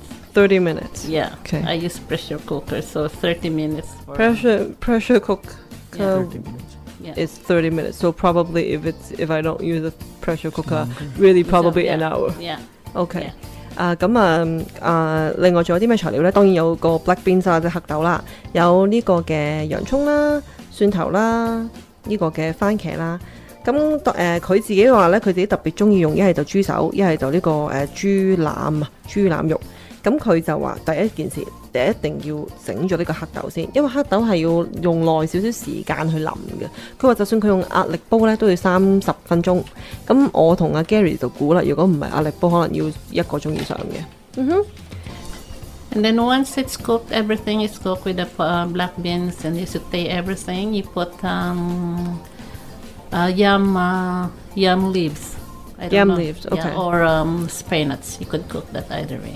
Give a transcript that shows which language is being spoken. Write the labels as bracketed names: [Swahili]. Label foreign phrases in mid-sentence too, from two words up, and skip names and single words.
[English] 30 minutes. Yeah. Okay. I use pressure cooker, so 30 minutes. Pressure cook 30 minutes. Yeah. is 30 minutes. So probably if I don't use a pressure cooker, really probably an hour. Yeah. Okay. Yeah. [Cantonese] 另外仲有啲咩材料呢？當然有個 [English] black beans [Cantonese] 啦，即係黑豆啦，有呢個嘅洋葱啦、蒜頭啦、呢個嘅番茄啦。咁佢自己話呢，佢自己特別中意用一係就豬手，一係就呢個豬腩肉。咁佢就話第一件事，一定要整咗呢個黑豆先，因為黑豆係要用耐少少時間去淋嘅。佢話就算佢用壓力煲呢，都要30分鐘。咁我同阿 Gary 就估啦，如果唔係壓力煲，可能要1個鐘以上嘅。 [English] And then once it's cooked, everything is cooked with the black beans, and you saute everything. You put yam leaves. I don't Yam know. leaves, okay. Yeah, or spinach. You could cook that either way.